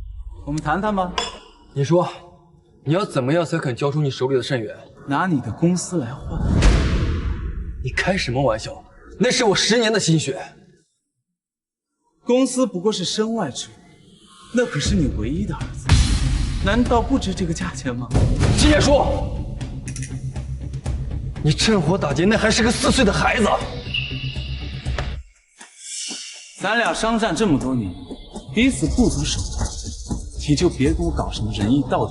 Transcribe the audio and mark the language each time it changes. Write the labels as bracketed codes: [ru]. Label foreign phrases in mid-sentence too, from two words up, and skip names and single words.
[zh] 你說， 你要怎么樣才肯交出你手裡的慎遠？拿你的公司來換？你開什麼玩笑？那是我10年的心血。公司不過是身外之物，那可是你唯一的兒子，難道不值這個價錢嗎？金葉叔，你趁火打劫，那還是個4歲的孩子。咱倆商戰這麼多年，彼此不擇手段，你就別跟我搞什麼仁義道德。